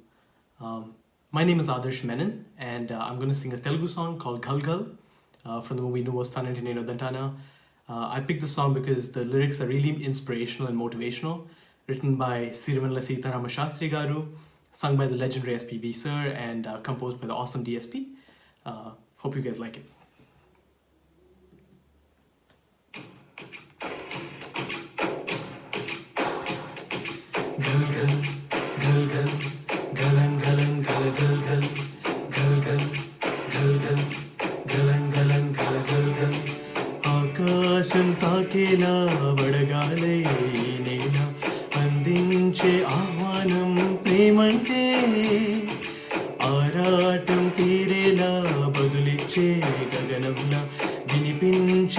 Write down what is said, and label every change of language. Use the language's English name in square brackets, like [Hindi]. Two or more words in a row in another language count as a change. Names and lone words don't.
[English] My name is Adarsh Menon, and I'm going to sing a Telugu song called Ghal Ghal from the movie Nuvo Stanante Nenu Dantana. I picked the song because the lyrics are really inspirational and motivational, written by Sirimanla Sitharama Shastri Garu, sung by the legendary SPB sir, and composed by the awesome DSP. Hope you guys like it. Ghal Ghal, Ghal Ghal, Ghalan Ghalan Ghala Ghal Ghal, Ghal Ghal, Ghal Ghal, Ghalan Ghalan Ghala Ghal Ghal. [Telugu] ఆకాశం తాకేలా వడగాలే నేల అందించే ఆహ్వానం ప్రేమంటే ఆరాటం తీరేలా బదులిచ్చే గగనంలా వినిపించే